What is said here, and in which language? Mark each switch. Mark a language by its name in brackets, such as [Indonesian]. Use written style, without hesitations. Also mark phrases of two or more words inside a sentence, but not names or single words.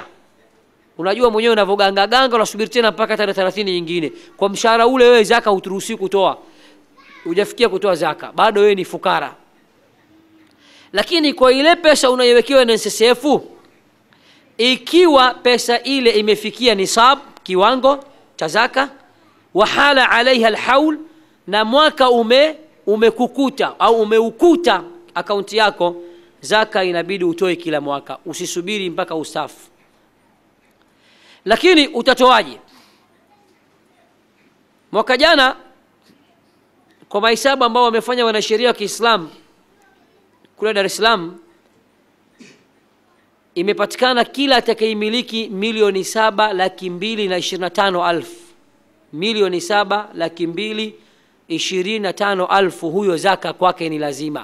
[Swahili] Unajua mwenyewe unavoganga unasubiri tena mpaka tarehe 30 nyingine. Kwa mshahara ule wewe zaka huturuhusi kutoa. Hujafikia kutoa zaka, bado wewe ni fukara. Lakini kwa ile pesa unayowekewa na NSSF, ikiwa pesa ile imefikia nisab, kiwango cha zaka, [Arabic] وحال عليها الحول, [Swahili] na mwaka umekukuta au umeukuta akaunti yako, zaka inabidi utoe kila mwaka, usisubiri mpaka ustafu. Lakini utatoaje? Mwaka jana kwa mahesabu ambao wamefanya wanasheria wa Kiislamu kule Dar es Salaam, imepatikana kila atakayemiliki milioni 7,225,000, milioni 7,225,000, huyo zaka kwake ni lazima.